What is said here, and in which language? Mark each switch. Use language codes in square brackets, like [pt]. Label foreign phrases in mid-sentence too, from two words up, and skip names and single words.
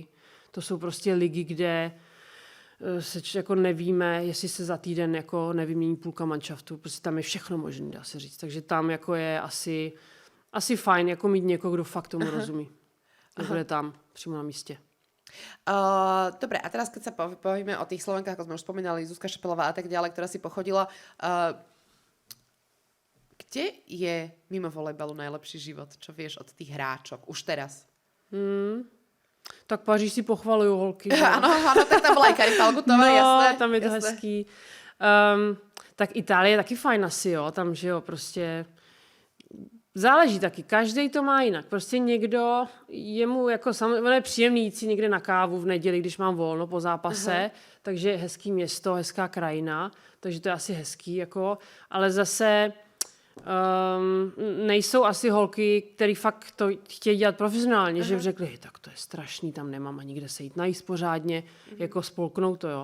[cs] To jsou prostě ligy, kde se jako nevíme, jestli se za týden jako nevymění půlka manšaftu, prostě tam je všechno možné, dá se říct. Takže tam jako je asi fajn jako mít někoho, kdo fakt tomu rozumí. Bude tam přímo na místě. [sk] Dobre, a teraz keď sa povieme o tých Slovenkách, ako sme už spomínali, Zuzka Šepelová a tak ďalej, ktorá si pochodila, kde je mimo volejbalu najlepší život? Čo vieš od tých hráčok? Už teraz. [cs] Tak Paříž si pochvaluju holky. Ano, tak tam byla i Kari Falgutová, jasné. Tam je to hezký. Tak Itálie je taky fajn asi, jo. Tam, že jo, prostě záleží taky. Každý to má jinak. Prostě někdo, jemu jako samozřejmě je příjemný jít si někde na kávu v neděli, když mám volno po zápase, takže hezký město, hezká krajina, takže to je asi hezký, jako, ale zase nejsou asi holky, které fakt to chtějí dělat profesionálně, že řekli, tak to je strašný, tam nemám ani kde se jít najíst pořádně, jako spolknout to, jo.